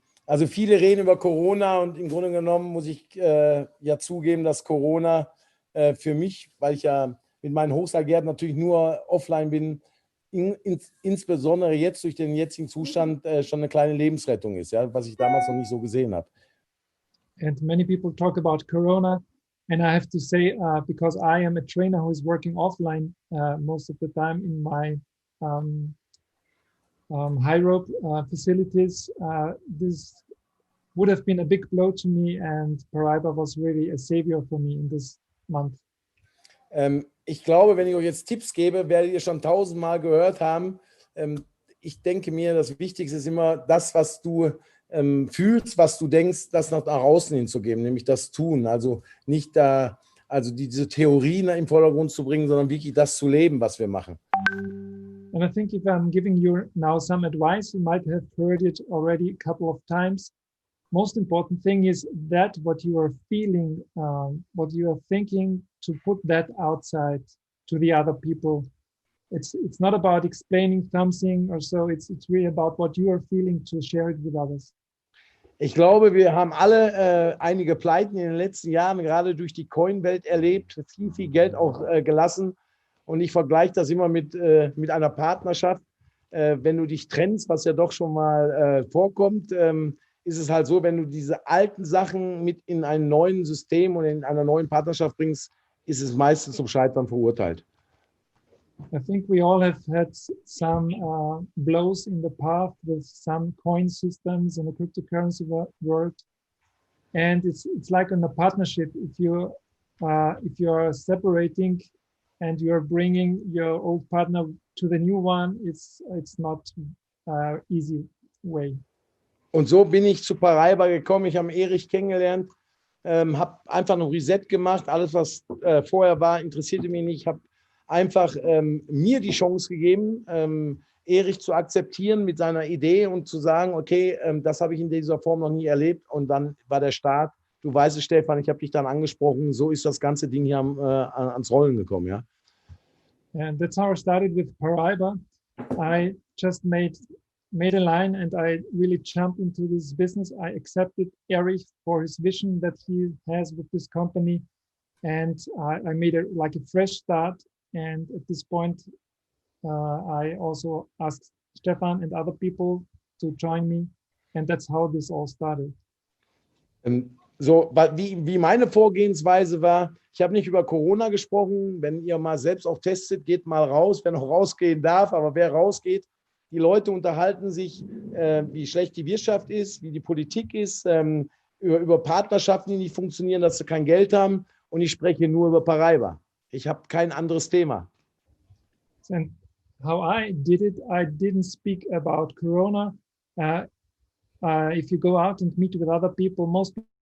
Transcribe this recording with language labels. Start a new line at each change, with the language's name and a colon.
German: Also viele reden über Corona und im Grunde genommen muss ich ja zugeben, dass Corona für mich, weil ich ja mit meinen Hochseilgärten natürlich nur offline bin, insbesondere jetzt durch den jetzigen Zustand schon eine kleine Lebensrettung ist, ja, was ich damals noch nicht so gesehen habe.
English: And many people talk about Corona. And I have to say, because I am a trainer who is working offline most of the time in my high rope facilities, this would have been a big blow to me, and Paraiba was really a savior for me in this month.
German: Ich glaube, wenn ich euch jetzt Tipps gebe, werdet ihr schon 1000-mal gehört haben. Ich denke mir, das Wichtigste ist immer das, was du fühlst, was du denkst, das nach außen hinzugeben, nämlich das Tun. Also nicht diese Theorien im Vordergrund zu bringen, sondern wirklich das zu leben, was wir machen.
English: And I think if I'm giving you now some advice, you might have heard it already a couple of times. Most important thing is that what you are feeling, what you are thinking, to put that outside to the other people. It's not about explaining something or so. It's really about what you are feeling, to share it with others.
German: Ich glaube, wir haben alle einige Pleiten in den letzten Jahren, gerade durch die Coin-Welt erlebt, viel Geld auch gelassen. Und ich vergleiche das immer mit einer Partnerschaft. Wenn du dich trennst, was ja doch schon mal vorkommt, ist es halt so, wenn du diese alten Sachen mit in einem neuen System und in einer neuen Partnerschaft bringst, ist es meistens zum Scheitern verurteilt.
English: I think we all have had some blows in the path with some coin systems in the cryptocurrency world, and it's like in a partnership. If you are separating and you are bringing your old partner to the new one, it's not easy way.
German: Und so bin ich zu Paraiba gekommen. Ich habe Erich kennengelernt, habe einfach ein Reset gemacht. Alles, was vorher war, interessierte mich nicht. Ich habe einfach mir die Chance gegeben, Erich zu akzeptieren mit seiner Idee und zu sagen, okay, das habe ich in dieser Form noch nie erlebt. Und dann war der Start. Du weißt es, Stefan, ich habe dich dann angesprochen. So ist das ganze Ding hier ans Rollen gekommen, ja.
English: And that's how I started with Paraiba. I just made a line and I really jumped into this business. I accepted Erich for his vision that he has with this company. And I made it like a fresh start. And at this point, I also asked Stefan and other people to join me. And that's how this all started.
German: So, wie meine Vorgehensweise war, ich habe nicht über Corona gesprochen. Wenn ihr mal selbst auch testet, geht mal raus, wer noch rausgehen darf. Aber wer rausgeht, die Leute unterhalten sich, wie schlecht die Wirtschaft ist, wie die Politik ist, über Partnerschaften, die nicht funktionieren, dass sie kein Geld haben. Und ich spreche nur über Paraiba. Ich habe kein anderes Thema.
English: And how I did it, I didn't speak about Corona. If you go out and meet with other people, most people.